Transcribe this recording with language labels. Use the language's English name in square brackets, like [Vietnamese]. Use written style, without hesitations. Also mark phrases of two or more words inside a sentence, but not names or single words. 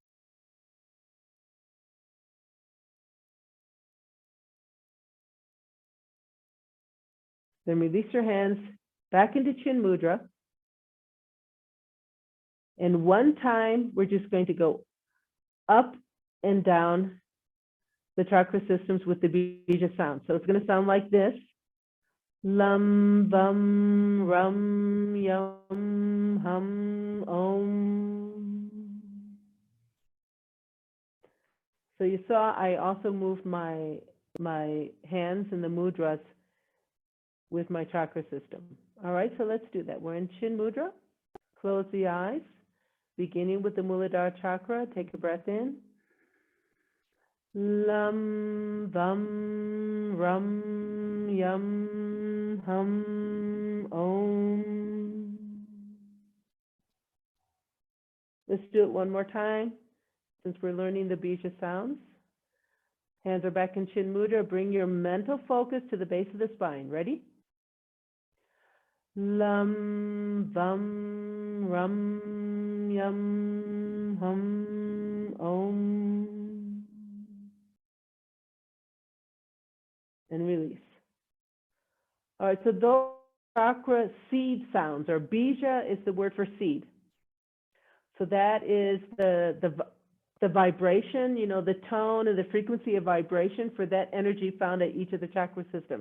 [English] Then release your hands back into Chin Mudra. And one time, we're just going to go up and down the chakra systems with the bija sound. So it's going to sound like this. [Sanskrit] Lam, bum, rum, yum, hum, om. [English] So you saw I also moved my hands in the mudras with my chakra system. All right, so let's do that. We're in Chin Mudra. Close the eyes, beginning with the Muladhara chakra. Take a breath in. [Sanskrit] Lam, bum, rum, yum, hum, om. [English] Let's do it one more time, since we're learning the bija sounds. Hands are back in Chin Mudra. Bring your mental focus to the base of the spine. Ready? [Sanskrit] Lam, bum, rum, yum, hum, om. [English] And release. All right, so those chakra seed sounds, or bija is the word for seed. So that is the vibration, you know, the tone and the frequency of vibration for that energy found at each of the chakra systems.